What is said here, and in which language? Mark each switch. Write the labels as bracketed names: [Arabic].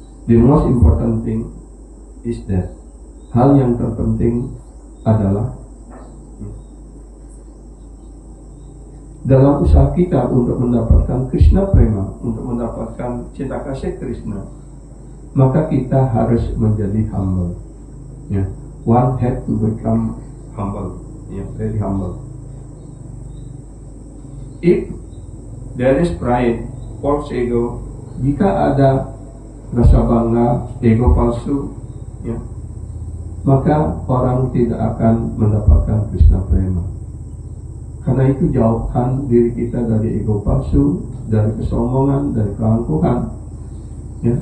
[English] The most important thing is that, [Indonesian] hal yang terpenting adalah dalam usaha kita untuk mendapatkan Krishna prema, untuk mendapatkan cinta kasih Krishna, maka kita harus menjadi humble, ya. [English] One had to become humble, ya, very humble. If there is pride, false ego, [Indonesian] jika ada rasa bangga, ego palsu, ya, maka orang tidak akan mendapatkan Krishna prema. Karena itu jauhkan diri kita dari ego palsu, dari kesombongan, dari keangkuhan, ya.